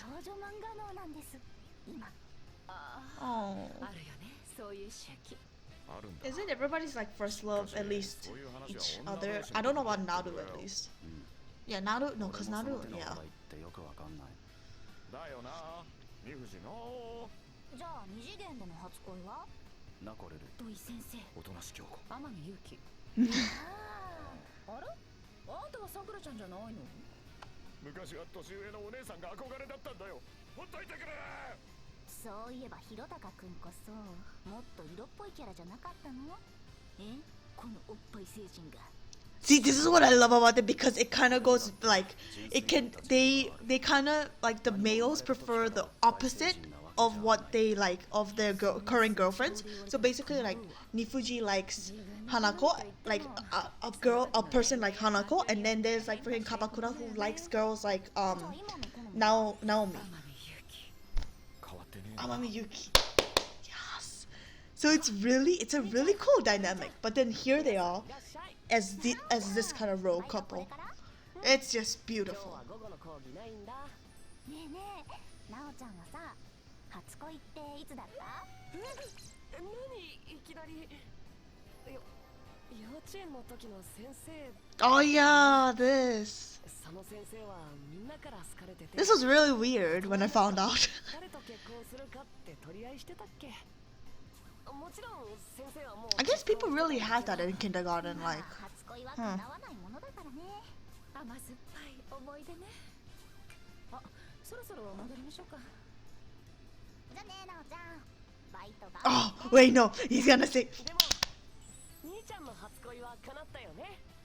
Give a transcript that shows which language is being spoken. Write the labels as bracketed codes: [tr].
[ja] 少女漫画脳なんです今。 [en] Oh. [ja] あるよね、そういう周期。あるんだ。 [en] Isn't everybody's like first love at least each other? I don't know about Naru at least. Yeah, Naru, no, cause Naru, yeah. [ja] ってよくわかんない。だよな、二藤のじゃあ二次元での初恋は？ナコレル。土井先生。おとなし京子。天海祐希。あれ？あんたはさくらちゃんじゃないの？昔は年上のお姉さんが憧れだったんだよ。ほっといてくれ。そういえば弘隆くんこそもっと色っぽいキャラじゃなかったの？え？このおっぱい星人が。 [en] See, this is what I love about it because it kind of goes like it can they kind of like the males prefer the opposite of what they like of their current girlfriends. So basically, like Nifuji likes Hanako, like a person like Hanako, and then there's like freaking Kabakura who likes girls like Naomi, [ja] 変わってねえな。 [en] Amami Yuki. Yes. So it's a really cool dynamic. But then here they are as this kind of role couple. It's just beautiful. [ja] 午後の講義ないんだ。ねえねえ、なおちゃんはさ、初恋っていつだった？何いきなり。幼稚園の時の先生。 [en] Oh yeah, this. [ja] その先生はみんなから好かれてて。 [en] This was really weird when I found out. [ja] 誰と結婚するかって取り合いしてたっけ？もちろん先生はもう。 [en] I guess people really have that in kindergarten, like. [ja] 初恋は叶わないものだからね。甘酸っぱい思い出ね。あ、そろそろ戻りましょうか。じゃあね、なおちゃん。バイトが。 [en] Oh wait, no, he's gonna say. [ja] でも兄ちゃんの初恋は叶ったよね。